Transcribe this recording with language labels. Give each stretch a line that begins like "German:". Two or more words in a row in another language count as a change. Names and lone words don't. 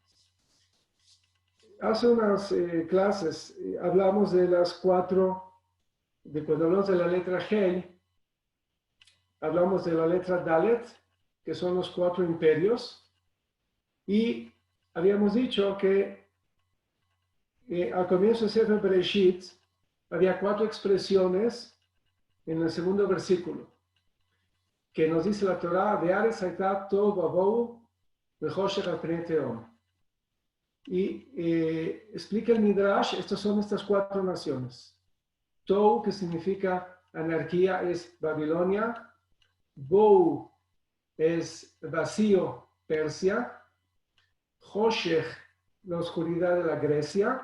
Spanish: Hace unas clases hablamos de las cuatro, cuando hablamos de la letra G, hablamos de la letra Dalet, que son los cuatro imperios, y habíamos dicho que al comienzo de Sefer Bereshit había cuatro expresiones en el segundo versículo, que nos dice la Torah,
Hebrew: והארץ היתה תהו ובהו וחשך על פני תהום.
Spanish: Y explica el Midrash, estas son estas cuatro naciones. Tohu, que significa anarquía, es Babilonia. Bohu es vacío, Persia. Choshech, la oscuridad de la Grecia.